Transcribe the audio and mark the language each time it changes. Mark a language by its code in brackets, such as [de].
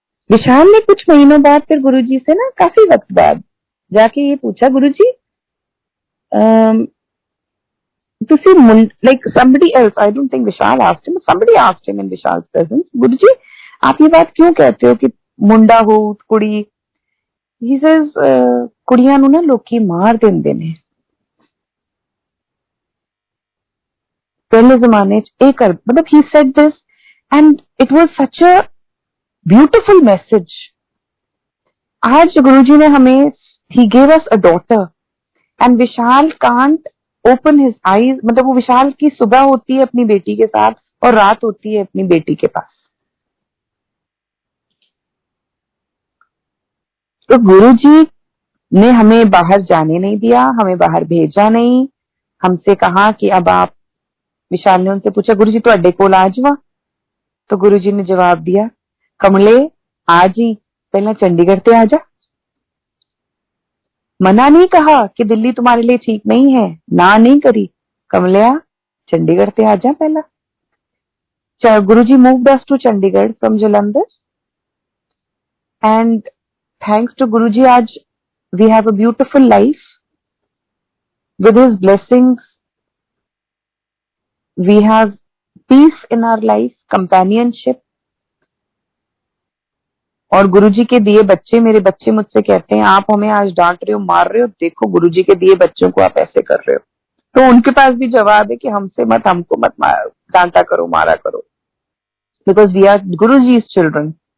[hi] विशाल ने कुछ महीनों बाद फिर गुरुजी से ना, काफी वक्त बाद जाके ये पूछा, गुरुजी तुसी [en] like somebody else, I don't think Vishal asked him, somebody asked him in Vishal's presence, [hi] गुरुजी आप ये बात क्यों कहते हो कि मुंडा हो कुड़ी? [en] He says [pa] कुड़ियां नू ना लोकी मार देंदे ने। [hi] पहले जमाने च एक मतलब [en] he said this and it was such a beautiful message. [hi] आज गुरुजी ने हमें, [en] he gave us a daughter and [hi] Vishal [en] can't open his eyes, [hi] मतलब वो विशाल की सुबह होती है अपनी बेटी के साथ और रात होती है अपनी बेटी के पास। तो गुरुजी ने हमें बाहर जाने नहीं दिया, हमें बाहर भेजा नहीं, हमसे कहा कि अब आप, विशाल ने उनसे पूछा, [pa] गुरुजी तुहाडे कोल आ जावां? [hi] तो गुरुजी ने जवाब दिया, [pa] कमले आज ही, पहले चंडीगढ़ ते आ जा। [hi] मना नहीं कहा कि दिल्ली तुम्हारे लिए ठीक नहीं है, ना नहीं करी, [pa] कमलिया चंडीगढ़ ते आ जा पहला। [en] Guruji moved us to Chandigarh from Jalandhar and thanks to Guruji आज we have a beautiful life with his blessings we have peace in our life, companionship. [hi] और गुरुजी के दिए बच्चे, मेरे बच्चे मुझसे कहते हैं आप हमें आज डांट रहे हो, मार रहे हो, देखो गुरुजी के दिए बच्चों को आप ऐसे कर रहे हो। तो उनके पास भी जवाब है कि हमको मत डांटा करो, मारा करो, [en] Because we are Guruji's children.